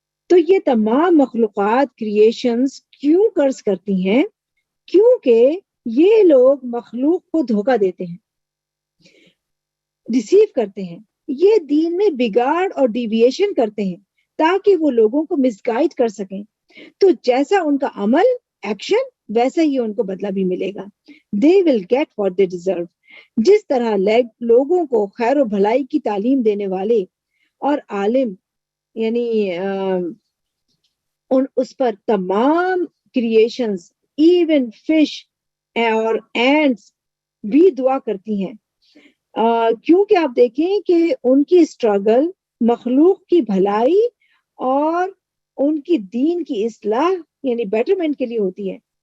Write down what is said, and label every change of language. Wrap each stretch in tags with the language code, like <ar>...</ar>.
<ur>تو یہ تمام مخلوقات کریشنز کیوں قرض کرتی ہیں؟ کیونکہ یہ لوگ مخلوق کو دھوکہ دیتے ہیں، ڈیسیو کرتے ہیں، یہ دین میں بگاڑ اور ڈیویشن کرتے ہیں تاکہ وہ لوگوں کو مس گائیڈ کر سکیں. تو جیسا ان کا عمل ایکشن ویسا ہی ان کو بدلہ بھی ملے گا.</ur> <en>they will get what they deserve.</en> <ur>جس طرح لوگوں کو خیر و بھلائی کی تعلیم دینے والے اور عالم یعنی اس پر تمام کریشنز ایون فش اور اینٹس بھی دعا کرتی ہیں، کیونکہ آپ دیکھیں کہ ان کی اسٹرگل مخلوق کی بھلائی اور ان کی دین کی اصلاح یعنی بیٹرمنٹ کے لیے ہوتی ہے.</ur>